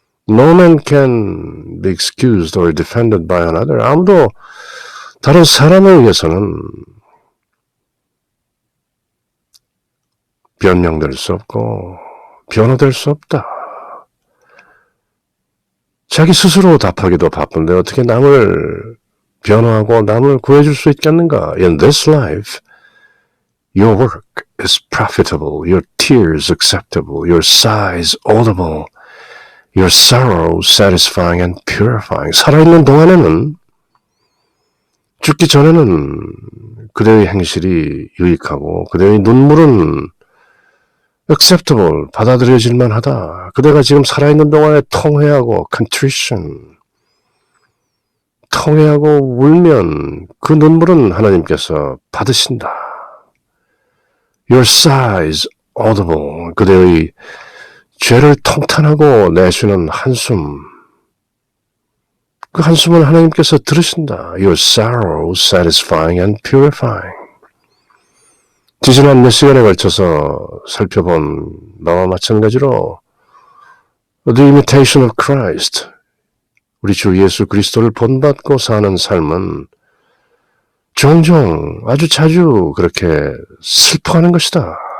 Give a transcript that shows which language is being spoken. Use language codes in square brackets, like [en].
[en] No man can be excused or defended by another. [ko] 아무도 다른 사람에 의해서는 변명될 수 없고 변호될 수 없다. 자기 스스로 답하기도 바쁜데 어떻게 남을 변호하고 남을 구해줄 수 있겠는가? [en] In this life, your work is profitable, your tears acceptable, your sighs audible, your sorrow satisfying and purifying. [ko] 살아있는 동안에는, 죽기 전에는 그대의 행실이 유익하고 그대의 눈물은 acceptable, 받아들여질만 하다. 그대가 지금 살아있는 동안에 통회하고 contrition, 통회하고 울면 그 눈물은 하나님께서 받으신다. [en] Your sighs audible, [ko] 그대의 죄를 통탄하고 내쉬는 한숨, 그 한숨을 하나님께서 들으신다. [en] Your sorrow satisfying and purifying. [ko] 지지난 몇 시간에 걸쳐서 살펴본 나와 마찬가지로 The imitation of Christ, 우리 주 예수 그리스도를 본받고 사는 삶은 종종 아주 자주 그렇게 슬퍼하는 것이다.